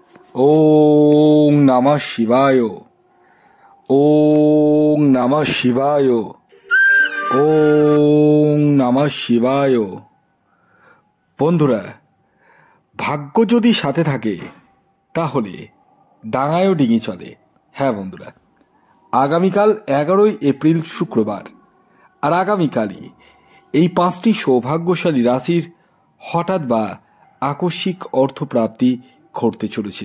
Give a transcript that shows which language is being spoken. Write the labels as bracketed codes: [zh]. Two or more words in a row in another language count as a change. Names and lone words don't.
[sa] ওং নমঃ শিবায়। ওং নমঃ শিবায়। ওং নমঃ শিবায়। [bn] বন্ধুরা, ভাগ্য যদি সাথে থাকে তাহলে ডাঙায়ও ডিঙি চলে। হ্যাঁ বন্ধুরা, আগামীকাল 11ই এপ্রিল শুক্রবার, আর আগামীকালই এই 5টি সৌভাগ্যশালী রাশির হঠাৎ বা আকস্মিক অর্থপ্রাপ্তি ঘটতে চলেছে।